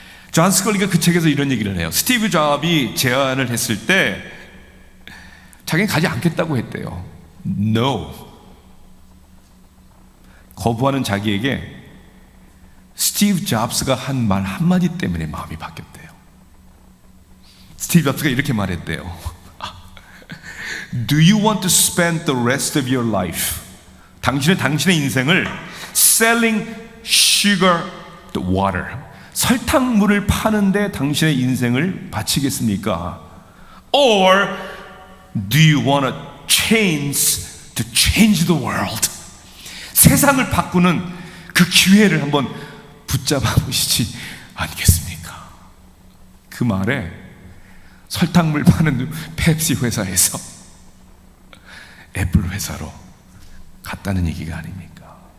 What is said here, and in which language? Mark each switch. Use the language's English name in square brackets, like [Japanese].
[Korean] 존 스컬리가 그 책에서 이런 얘기를 해요. 스티브 잡이 제안을 했을 때 자기는 가지 않겠다고 했대요. [English] No. [Korean] 거부하는 자기에게 스티브 잡스가 한 말 한마디 때문에 마음이 바뀌었대요. 스티브 잡스가 이렇게 말했대요. [English] Do you want to spend the rest of your life? [Korean] 당신은 당신의 인생을 [English] selling sugar to water, [Korean] 설탕물을 파는데 당신의 인생을 바치겠습니까? [English] Or do you want a chance to change the world? [Korean] 세상을 바꾸는 그 기회를 한번 붙잡아 보시지 않겠습니까? 그 말에 설탕물 파는 펩시 회사에서 애플 회사로 갔다는 얘기가 아닙니까?